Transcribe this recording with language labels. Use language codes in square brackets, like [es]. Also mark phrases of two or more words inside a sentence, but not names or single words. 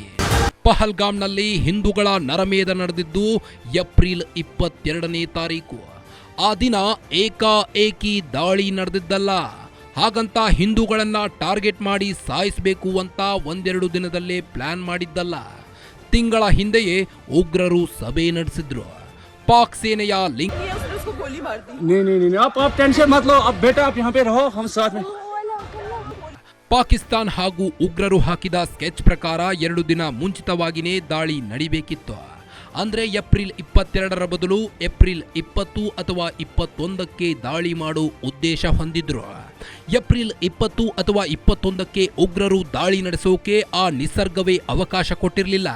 [kn] ಪಹಲ್ಗಾಮ್ನಲ್ಲಿ ಹಿಂದೂಗಳ ನರಮೇಧ ನಡೆದಿದ್ದು ಏಪ್ರಿಲ್ 22ನೇ ತಾರೀಕು. ಆ ದಿನ ಏಕಾಏಕಿ ದಾಳಿ ನಡೆದಿದ್ದಲ್ಲ. ಹಾಗಂತ ಹಿಂದೂಗಳನ್ನ ಟಾರ್ಗೆಟ್ ಮಾಡಿ ಸಾಯಿಸಬೇಕು ಅಂತ 1-2 ದಿನದಲ್ಲೇ ಪ್ಲಾನ್ ಮಾಡಿದ್ದಲ್ಲ. ತಿಂಗಳ ಹಿಂದೆಯೇ ಉಗ್ರರು ಸಭೆ ನಡೆಸಿದ್ರು. ಪಾಕ್ ಸೇನೆಯ ಲಿಂಕ್ [hi] उसने उसको गोली मार दी। नहीं आप टेंशन मत लो। अब बेटा आप यहाँ पे रहो, हम साथ में। [kn] ಪಾಕಿಸ್ತಾನ್ ಹಾಗೂ ಉಗ್ರರು ಹಾಕಿದ ಸ್ಕೆಚ್ ಪ್ರಕಾರ 2 ದಿನ ಮುಂಚಿತವಾಗಿಯೇ ದಾಳಿ ನಡಿಬೇಕಿತ್ತು. ಅಂದ್ರೆ ಏಪ್ರಿಲ್ 22ರ ಬದಲು ಏಪ್ರಿಲ್ 20 ಅಥವಾ 21ಕ್ಕೆ ದಾಳಿ ಮಾಡೋ ಉದ್ದೇಶ ಹೊಂದಿದ್ರು. ಏಪ್ರಿಲ್ 20 ಅಥವಾ 21ಕ್ಕೆ ಉಗ್ರರು ದಾಳಿ ನಡೆಸೋಕೆ ಆ ನಿಸರ್ಗವೇ ಅವಕಾಶ ಕೊಟ್ಟಿರಲಿಲ್ಲ.